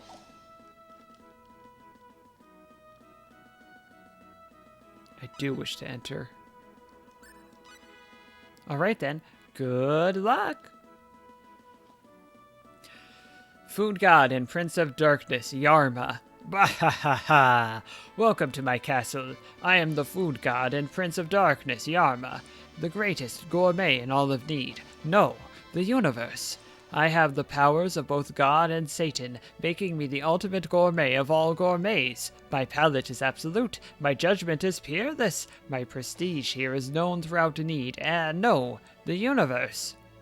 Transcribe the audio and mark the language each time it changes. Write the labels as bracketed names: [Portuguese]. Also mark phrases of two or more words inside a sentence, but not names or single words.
[English] I do wish to enter. All right then. Good luck. Food God and Prince of Darkness, Yarma. Bah-ha-ha-ha! Welcome to my castle. I am the Food God and Prince of Darkness, Yarma, the greatest gourmet in all of Need. No, the universe. I have the powers of both God and Satan, making me the ultimate gourmet of all gourmets. My palate is absolute, my judgment is peerless, my prestige here is known throughout Need, and no, the universe.